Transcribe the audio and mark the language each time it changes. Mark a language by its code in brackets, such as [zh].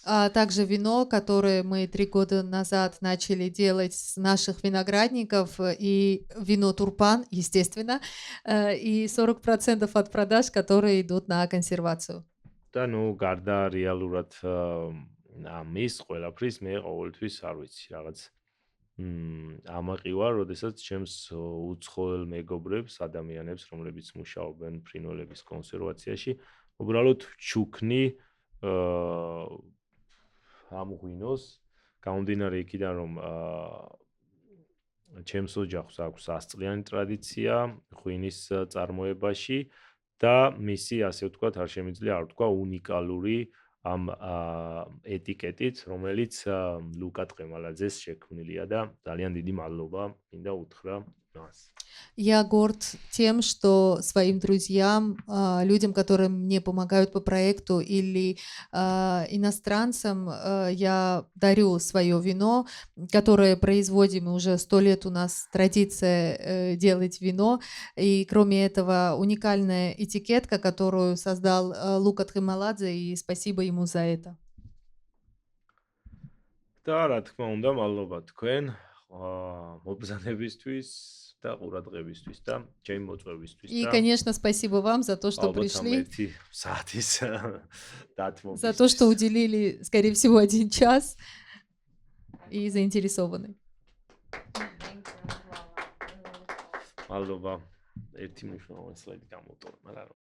[ru] А также вино, которое мы 3 года назад начали делать с наших виноградников, и вино Турпан, естественно, и 40% от продаж, которые идут на консервацию. [ka] და ნუ გარდა რეალურად ამის ყველაფრის მე ყოველთვის არ ვიცი რაღაც ამაყი ვარ, როდესაც ჩემს უცხოელ მეგობრებს, ადამიანებს, რომლებიც მუშაობენ ფრინველების კონსერვაციაში, უბრალოდ ჩუქნი ამ ღვინოს, გამომდინარე იქიდან, რომ ჩემს ოჯახს აქვს 100 წლიანი ტრადიცია ღვინის წარმოებაში და მისი, ასე ვთქვათ, არ შემიძლია არ ვთქვა უნიკალური ამ ეტიკეტით, რომელიც ლუკა ტყემალაძეს შექმნილია და ძალიან დიდი მადლობა მინდა უთხრა მას. [ru] Я горд тем, что своим друзьям, людям, которые мне помогают по проекту, или иностранцам, я дарю свое вино, которое производим, и уже 100 лет у нас традиция делать вино. И кроме этого, уникальная этикетка, которую создал Лука Тхемаладзе, и спасибо ему за это. [ka] და რა თქმა უნდა, მადლობა თქვენ მობრძანებისთვის და ყურადღებისთვის და ჩემი მოწვევისთვის [ru] И, [ka] და [ru] конечно, спасибо вам за то, что пришли, [ka] საათის დათმობისთვის. [ru] за то, что уделили, скорее всего, 1 час и заинтересованы. [ka] მადლობა. ერთი მნიშვნელოვანი სლაიდი გამოვტორო, მაგრამ